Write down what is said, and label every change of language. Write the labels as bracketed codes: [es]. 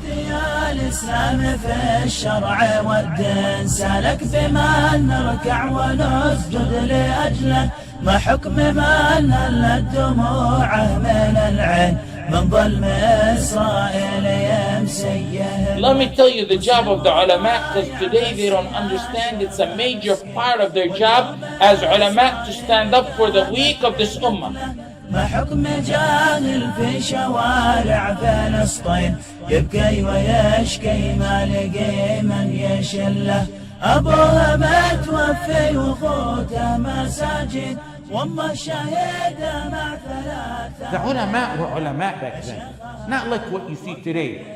[ar] يا الإسلام في الشرع والدين سالك بما نركع ونسجد لأجله، ما حكم من هلت دموعه من العين من ظلم إسرائيل يمسيه. [en] Let me tell you the job of the ulama, because today they don't understand it's a major part of their job as ulama to stand up for the weak of this ummah. [ar] ما حكم جاهل في شوارع فلسطين يبكي ويشكي ما لقي من يشله، أبوها متوفي وأخوته مساجين وأمه شهيدة مع ثلاثة. [en] The ulama were ulama back then, not like what you see today.